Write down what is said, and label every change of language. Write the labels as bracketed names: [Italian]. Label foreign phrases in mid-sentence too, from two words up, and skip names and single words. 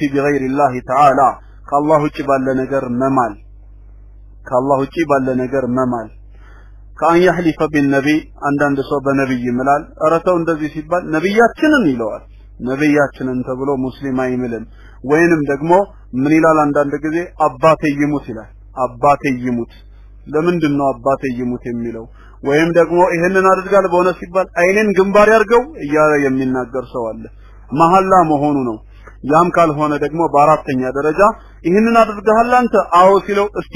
[Arabic] بغير الله تعالى [Amharic] ከአላህ ውጪ ባለ ነገር መማል ከአላህ ውጪ ባለ ነገር መማል ከአን [Arabic] يحلف بالنبي [Amharic] አንዳንድ ሰው በነብይ ይምላል አረተው እንደዚህ ሲባል ነብያችንን ይለዋል ነብያችንን ተብሎ ሙስሊም አይምልም ወይንም ደግሞ ምን ይላል አንዳንድ ጊዜ አባቴ ይሙት ይላል አባቴ ይሙት ለምንድነው አባቴ ይሙት የሚለው ወይም ደግሞ ይሄንን አድርጋል በሆነ ሲባል አይኔን ግንባር ያርገው እያለ የሚናገር ሰው አለ መሐላ መሆኑ ነው ያም ካልሆነ ደግሞ በአራተኛ ደረጃ ይሄንን አድርገሃል አንተ አዎ ሲለው እስኪን